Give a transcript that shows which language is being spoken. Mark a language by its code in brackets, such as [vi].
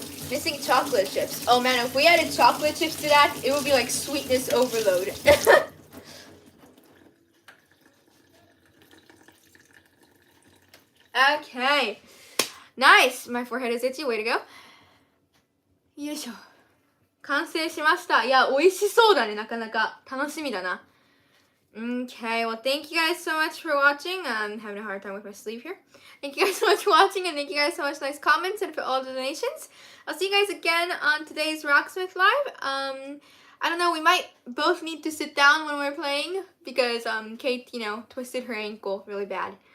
[en] Missing chocolate chips. Oh man, if we added chocolate chips to that, it would be like sweetness overload. Okay. Nice. My forehead is itchy. Way to go. [ja] よいしょ。完成しました。いや、美味しそうだね、なかなか。楽しみだな。 [en] Okay, well, thank you guys so much for watching. I'm having a hard time with my sleeve here. Thank you guys so much for watching, and thank you guys so much for nice comments and for all the donations. I'll see you guys again on today's Rocksmith Live. I don't know, we might both need to sit down when we're playing because Kate, twisted her ankle really bad.